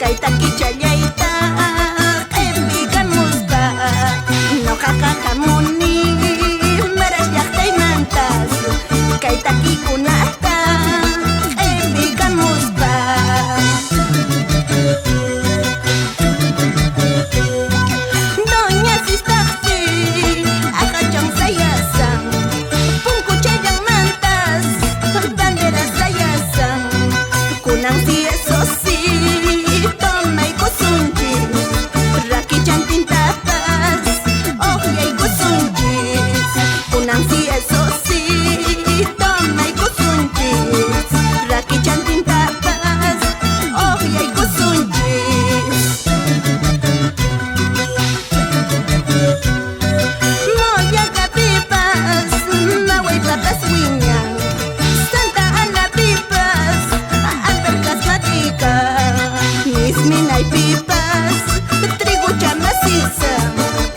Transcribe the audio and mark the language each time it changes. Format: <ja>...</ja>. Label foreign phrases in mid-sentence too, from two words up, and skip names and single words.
<qu>chayayta q'ipikamusqa ñuqaqa hamuni Maras llaqtaymantas kay takikunata q'ipikamusqa Doña Sistaqsi aqhacham sayasan punku chayllamantas banderas sayasan kunansi</qu> <es>eso sí</es> <qu>tomay kusunchis rakichantintapas oqllay kusunchis kunansi</qu> <es>eso sí</es> <qu>tomay kusunchis rakichantintapas oqllay kusunchis Mollaqapipas mawaypapas wiñan Santa Anapipas albercas matica Misminaypipas trigu chamasisa</qu>